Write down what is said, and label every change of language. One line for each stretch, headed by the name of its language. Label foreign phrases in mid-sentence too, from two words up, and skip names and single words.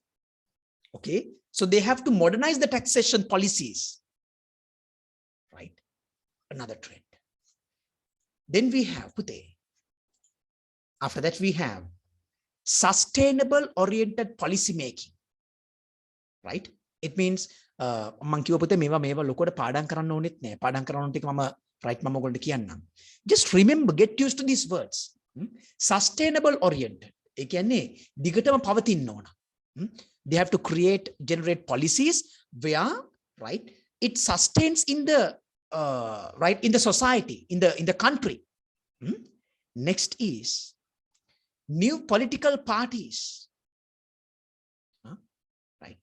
English: Okay, so they have to modernize the taxation policies, right? Another trend. Then we have Pute. After that, we have sustainable oriented policy making, right? It means
Sinhala: මම කිව්ව පුතේ මේවා ලොකුවට පාඩම් කරන්න ඕනෙත් නෑ. පාඩම් කරන්න ඕන ටික මම right මම ඔයගොල්ලන්ට කියන්නම්.
English: Just remember, get used to these words. Sustainable oriented.
Sinhala: ඒ කියන්නේ දිගටම පවතින්න ඕන.
English: They have to generate policies where, right, it sustains in the right, in the society, in the country. Next is new political parties. Right.